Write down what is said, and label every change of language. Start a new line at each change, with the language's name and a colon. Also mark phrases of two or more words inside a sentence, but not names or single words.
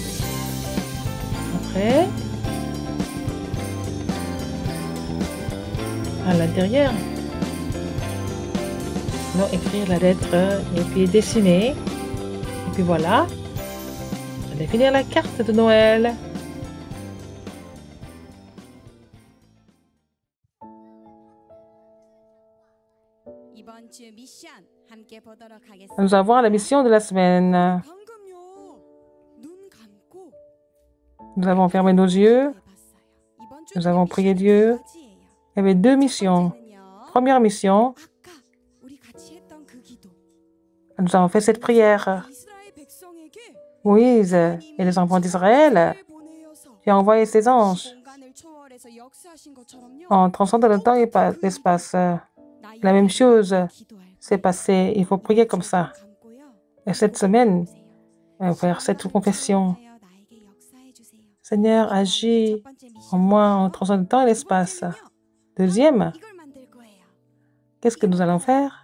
French: Après, à l'intérieur, nous allons écrire la lettre et puis dessiner. Et puis voilà, on va finir la carte de Noël.
Korean: 이번 주 미션 함께 보도록 하겠습니다.
French: Nous allons voir la mission de la semaine.
Korean: 방금요. 눈 감고
French: Nous avons fermé nos yeux.
Korean: 해봤어요. 이번 주
French: Nous avons prié
Korean: 미션은
French: Dieu.
Korean: 두 가지예요.
French: Il y avait deux missions.
Korean: 번째는요,
French: Première mission,
Korean: 아까 우리 같이 했던 그 기도.
French: nous avons fait cette prière.
Korean: 이스라엘 백성에게
French: Moïse et les enfants d'Israël,
Korean: 하나님의 보내어서
French: qui a envoyé ses anges
Korean: 공간을 초월해서 역사하신 것처럼요.
French: en transcendant le temps et l'espace. La même chose s'est passée. Il faut prier comme ça. Et cette semaine, faire cette confession. Seigneur, agis en moi en transcendant le temps et l'espace. Deuxième, qu'est-ce que nous allons faire?